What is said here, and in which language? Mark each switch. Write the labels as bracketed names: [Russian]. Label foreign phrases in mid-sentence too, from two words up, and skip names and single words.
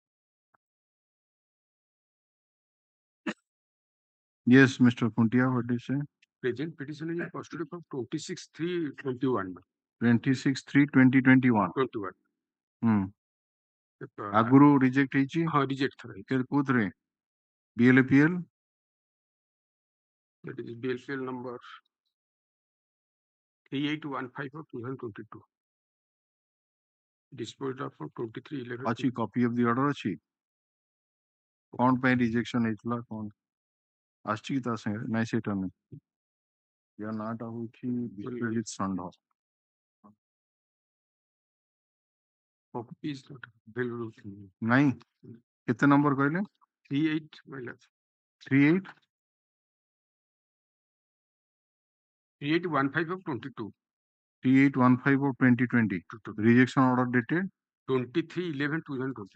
[English] Yes, Mr. Kuntia, what do you say? Present petition is custody from 26/3/21. 26/3/2021. 21. [Odia] ଆଗରୁ ରିଜେକ୍ଟ ହେଇଛି? ହଁ, ରିଜେକ୍ଟ ଥର ହେଇଛି। କୋଉଥିରେ? [English] BLPL? That is BLPL number 3815 of 2022. Disposed of from 23/11. [Odia] ଅଛି [English] copy of the order [Odia] ଅଛି? କଣ ପାଇଁ ରିଜେକ୍ସନ ହେଇଥିଲା କଣ ଆସିଛି କି ତା ସାଙ୍ଗରେ? ନାଇଁ ସେଇଟା ନାହିଁ। ୟା ନାଁଟା ହଉଛି ବିଶ୍ୱଜିତ ଷଣ୍ଢ। [English] Copy is not available. [Odia] ନାଇଁ କେତେ ନମ୍ବର କହିଲେ? 38 ମାଇଲା 38 [English] 3815 of 22. 3815 of 2020. Rejection order dated 23/11/2022.